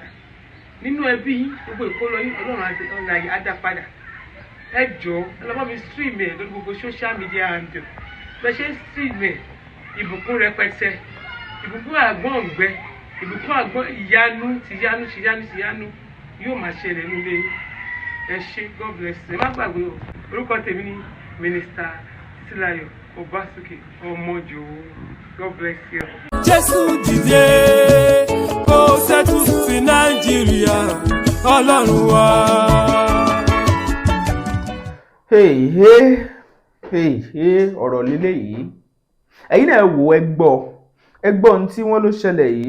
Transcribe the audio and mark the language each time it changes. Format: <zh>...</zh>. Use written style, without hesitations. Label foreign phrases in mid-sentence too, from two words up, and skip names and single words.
<yo>Nínú ẹbí yín, gbogbo ìkólọ yín Ọlọ́run alààyè á dá padà. Ẹ jọ̀ọ́ ẹ lọ bá mi stream ẹ̀ lórí gbogbo</yo> <en>social media handle.</en> <yo>Bẹ́ẹ̀ ṣe ń stream ẹ̀, ìbùkún rẹpẹtẹ, ìbùkún àgbọ̀n ọ̀gbẹ, ìbùkún àgbọ̀n ìyanu yóò máa ṣẹlẹ̀ nílé yín. Ẹ ṣé,</yo> <en>God bless you.</en> <yo>Ẹ má gbàgbé o, orúkọ tèmi ni Mínísítà Títílayọ̀ Ọbásókè ọmọjò.</yo> <en>God bless you.</en> <yo>Jésù dìde kó ṣẹ́tù sí Nàìjíríà, Ọlọ́run wa. Ọ̀rọ̀ líle yìí ẹ̀yin náà wò ẹ gbọ́ ohun tí wọ́n ló ṣẹlẹ̀ yìí.</yo>